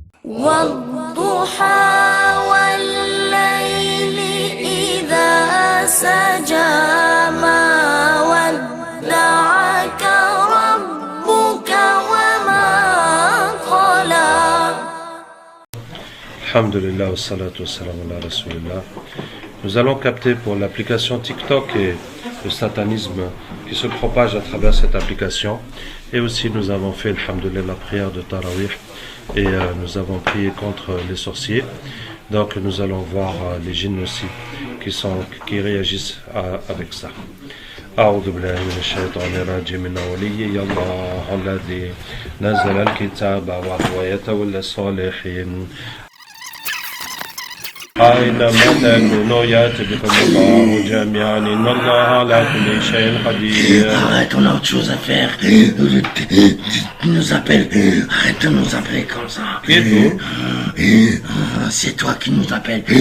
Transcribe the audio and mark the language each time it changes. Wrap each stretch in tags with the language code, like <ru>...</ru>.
<ar>والضحى والليل إذا سجى ما ودعك ربك وما قلى. Alhamdulillah, wassalatu wassalamu ala rasulillah.</ar> <fr>Nous allons capter pour l'application TikTok et le satanisme qui se propage à travers cette application. Et aussi nous avons fait, alhamdulillah, la prière de Tarawih et nous avons prié contre les sorciers. Donc nous allons voir les djinns aussi qui réagissent avec ça.</fr> <ar>أعوذ بالله من الشيطان الرجيم من ولي الله الذي نزل الكتاب وهو يتولى الصالحين أينما تكونوا يأتي بكم الله جميعا إن الله على كل شيء قدير.</ar> <fr>Arrête, on a autre chose à faire. Tu nous appelles. Arrête de nous appeler comme ça. Qui êtes-vous? C'est toi qui nous appelles.</fr>